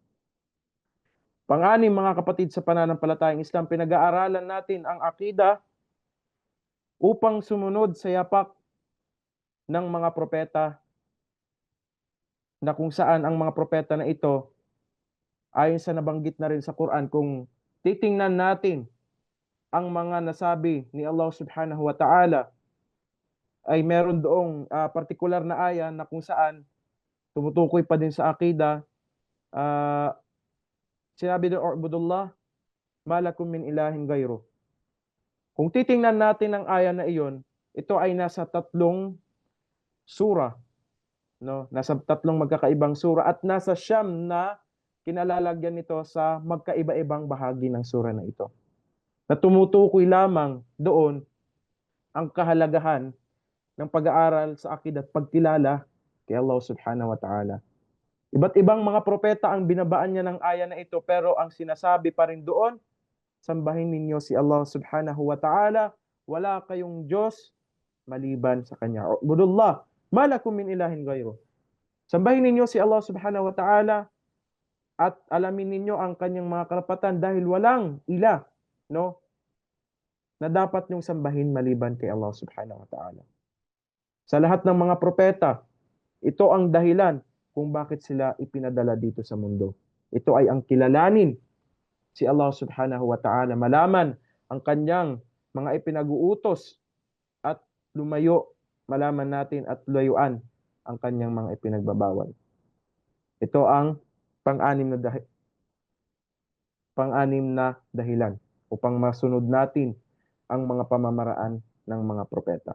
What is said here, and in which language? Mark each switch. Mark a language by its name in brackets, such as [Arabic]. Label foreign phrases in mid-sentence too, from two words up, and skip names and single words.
[Filipino] Pang-anim, mga kapatid sa pananampalatayang Islam, pinag-aaralan natin ang akida upang sumunod sa yapak ng mga propeta, na kung saan ang mga propeta na ito, ayon sa nabanggit na rin sa Quran, kung titingnan natin ang mga nasabi ni Allah [Arabic] سبحانه وتعالى, [Filipino] ay meron doong partikular na aya na kung saan tumutukoy pa din sa akida. Sinabi doon, [Arabic] "اعبدوا الله ما لكم من إله غيره." [Filipino] Kung titingnan natin ang aya na iyon, ito ay nasa tatlong sura, no? Nasa tatlong magkakaibang sura at nasa siyam na kinalalagyan nito sa magkaiba-ibang bahagi ng sura na ito. Na tumutukoy lamang doon ang kahalagahan ng pag-aaral sa akida at pagkilala kay Allah [Arabic] سبحانه وتعالى. [Filipino] Iba't ibang mga propeta ang binabaan niya ng aya na ito, pero ang sinasabi pa rin doon, sambahin ninyo si Allah [Arabic] سبحانه وتعالى, [Filipino] wala kayong Diyos maliban sa Kanya. [Arabic] اعبدوا الله ما لكم من إله غيره. [Filipino] Sambahin ninyo si Allah [Arabic] سبحانه وتعالى [Filipino] at alamin ninyo ang kanyang mga karapatan dahil walang ila, no, na dapat niyong sambahin maliban kay Allah subhanahu wa ta'ala. Sa lahat ng mga propeta, ito ang dahilan kung bakit sila ipinadala dito sa mundo. Ito ay ang kilalanin si Allah [Arabic] سبحانه وتعالى, [Filipino] malaman ang kanyang mga ipinag-uutos at malaman natin at layuan ang kanyang mga ipinagbabawal. Ito ang pang-anim na dahilan upang masunod natin ang mga pamamaraan ng mga propeta.